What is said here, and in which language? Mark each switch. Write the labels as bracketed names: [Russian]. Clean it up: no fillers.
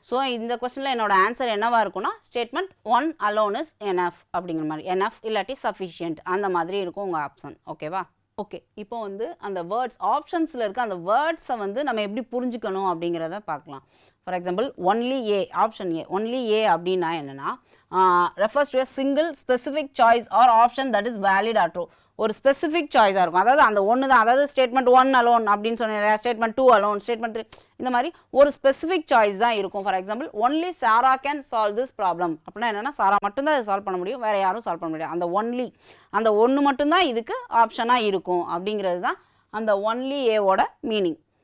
[Tamil] So இந்த கொஸ்டினில் என்னோட ஆன்சர் என்னவா இருக்கும்னா, ஸ்டேட்மெண்ட் 1 [English] alone is enough [Tamil] அப்படிங்கிற மாதிரி, enough இல்லாட்டி சஃபிஷியன்ட் அந்த மாதிரி இருக்கும் உங்கள் ஆப்ஷன். ஓகேவா? ஓகே, இப்போ வந்து அந்த வேர்ட்ஸ் ஆப்ஷன்ஸில் இருக்க அந்த வேர்ட்ஸை வந்து நம்ம எப்படி புரிஞ்சுக்கணும் அப்படிங்கிறத பார்க்கலாம். [English] For example only A, option A. Only A [Tamil] அப்படின்னா என்னென்னா, [English] Refers to a single specific choice or option that is valid or true. [Tamil] ஒரு ஸ்பெசிஃபிக் சாய்ஸாக இருக்கும், அதாவது அந்த ஒன்று தான். அதாவது ஸ்டேட்மெண்ட் 1 அலோன் அப்படின்னு சொன்னேன், ஸ்டேட்மெண்ட் 2 அலோன், ஸ்டேட்மெண்ட் 3 இந்த மாதிரி ஒரு ஸ்பெசிஃபிக் சாய்ஸ் தான் இருக்கும். [English] for example only Sarah can solve this problem [Tamil] அப்படின்னா என்னென்னா, சாரா மட்டும்தான் அதை சால்வ் பண்ண முடியும், வேறு யாரும் சால்வ் பண்ண முடியாது. அந்த ஒன்லி, அந்த ஒன்று மட்டும்தான் இதுக்கு ஆப்ஷனாக இருக்கும் அப்படிங்கிறது தான் அந்த ஒன்லி ஏவோட மீனிங்.